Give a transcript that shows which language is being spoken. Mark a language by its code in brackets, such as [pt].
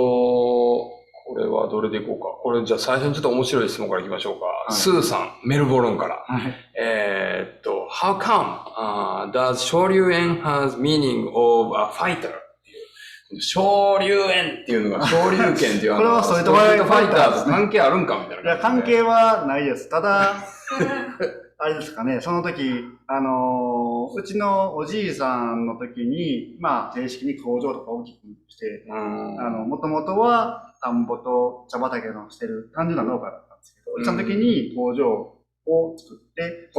[ja] これはどれでいこうか。これじゃあ最初にちょっと面白い質問からいきましょうか。はい、スーさん、メルボルンから。 [en] はい、How come does 昇竜炎 has meaning of a fighter? [ja] 昇竜炎っていうのが昇竜拳っていうこれはストリートファイターと関係あるんかみたいな。いや、関係はないです。ただ、あれですかね、その時、うちのおじいさんの時に、まあ、正式に工場とか大きくして、もともとは田んぼと茶畑のしてる単純な農家だったんですけど、その時に工場を作って、